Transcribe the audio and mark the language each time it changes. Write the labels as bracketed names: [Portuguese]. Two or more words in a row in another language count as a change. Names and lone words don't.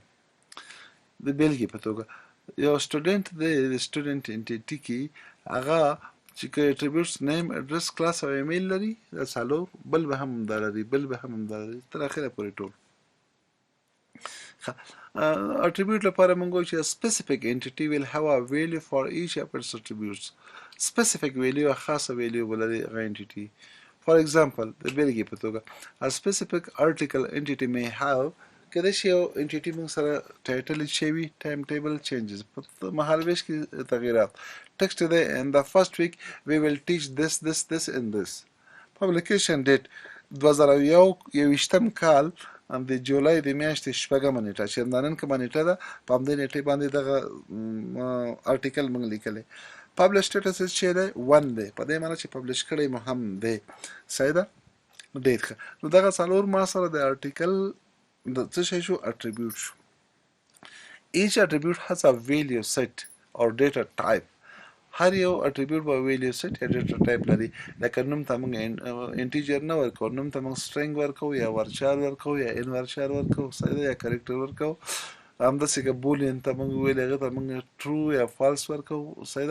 [Pashto] د بیلګې په توګه یو سټوډنټ دی، د سټوډنټ انټیټي کې هغه چې که [English] attributes name address class [Pashto] او ایمیل لري دا څلور، بل به هم همدا لري، بل به هم همدا لري تر اخره پورې ټول. [English] attribute [Pashto] لپاره موږ وایو چې [English] a specific entity will have a value for each of its attributes. specific value [Pashto] خاصه value ولري هغه entity. [English] for example [Pashto] د بیلګې په توګه [English] a specific article entity may have [Pashto] کله چې یو انټیټي موږ سره ټایټل شوي [English] time table changes [Pashto] په مهالویش کې تغیرات ټکسټ دی [English] in the first week we will teach this and this. publication date [Pashto] 2021 کال د جولای د میاشتې 6مه نیټه چې د نن کومه نیټه ده په همدې نیټې باندې دغه آرټیکل موږ لیکلی. [English] publish status [Pashto] چې دی 1 دی، په دې معنی چې پبلش کړی مو هم دی. صحیح ده؟ ډېر ښه. نو دغه څلور ما سره د آرټیکل د څه شی شو؟ اټریبیوټ شو. [English] each attribute has a value set or data type. [Pashto] هر یو اټریبیوټ به [English] value set [Pashto] یا [English] data type [Pashto] لري. لکه نوم ته موږ انټیجر نه ورکوو، نوم ته موږ سټرینګ ورکوو یا ورچار ورکوو یا ان ورچار ورکوو، صحیح ده، یا کریکټر ورکوو. همداسې که بولین ته موږ ویل هغه ته موږ ټرو یا فالس ورکوو، صحیح ده.